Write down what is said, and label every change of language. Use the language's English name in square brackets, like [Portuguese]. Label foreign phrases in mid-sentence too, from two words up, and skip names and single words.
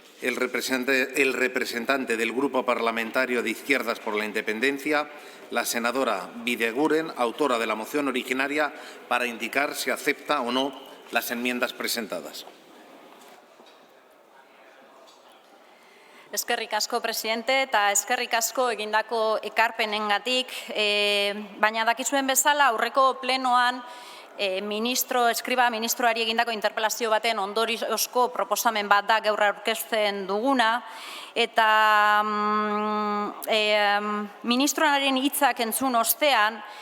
[Spanish] el representante del Grupo Parlamentario de Izquierdas por la Independencia, la senadora Bideguren, autora de la moción originaria, para indicar si acepta o no las enmiendas presentadas. [Basque] Eskerrik asko, presidente, eta eskerrik asko egindako ekarpenengatik, baina dakizuen bezala aurreko plenoan ministroari egindako interpelazio baten ondoriozko proposamen bat da gaur aurkezten duguna, eta ministroaren hitzak entzun ostean,